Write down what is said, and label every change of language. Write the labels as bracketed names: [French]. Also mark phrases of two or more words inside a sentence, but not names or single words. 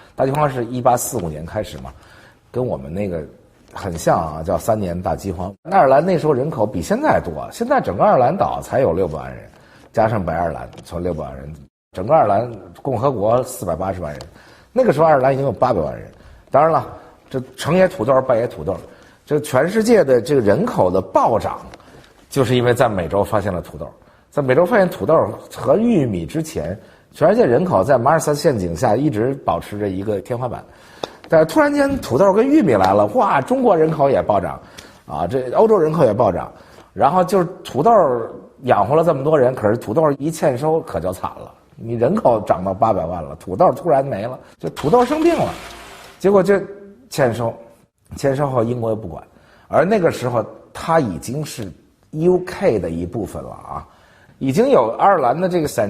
[Chinese] 大饑荒是1845年開始嘛，跟我們那個很像啊，叫3年大饑荒。愛爾蘭那時候人口比現在多，現在整個愛爾蘭島才有600萬人，加上北愛爾蘭從600萬人，整個愛爾蘭共和國480萬人。那個時候愛爾蘭已經有800萬人。當然了，這成也土豆，敗也土豆，這全世界的這個人口的暴漲。就是因為在美洲發現了土豆，在美洲發現土豆和玉米之前，全世界人口在馬爾薩斯陷阱下一直保持着一個天花板，但是突然間土豆跟玉米來了，哇，中國人口也暴漲，啊，這歐洲人口也暴漲，然後就是土豆養活了這麼多人，可是土豆一欠收可就慘了，你人口漲到800萬了，土豆突然沒了，就土豆生病了，結果就欠收後英國又不管，而那個時候它已經是UK 的一部分了啊，已經有愛爾蘭的這個 St.